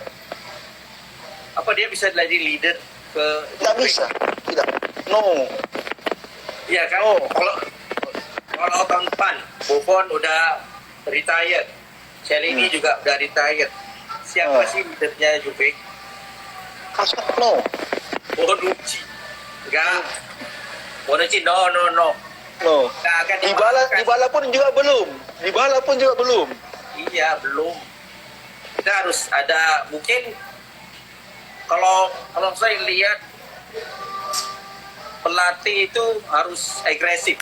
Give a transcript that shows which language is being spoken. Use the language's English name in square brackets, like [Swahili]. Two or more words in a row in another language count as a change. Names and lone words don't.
[Indonesian] Apa dia bisa jadi leader ke? Tidak bisa, tidak. No. Iya kan? Oh. Kalau tahun depan Buffon udah retired, Celini juga udah retired. Siapa sih leadernya Juve? No. Bonucci. Enggak. Bonucci no. No. Nggak akan Dybala pun juga belum. Iya, belum. Kita harus ada mungkin kalau saya lihat pelatih itu harus agresif.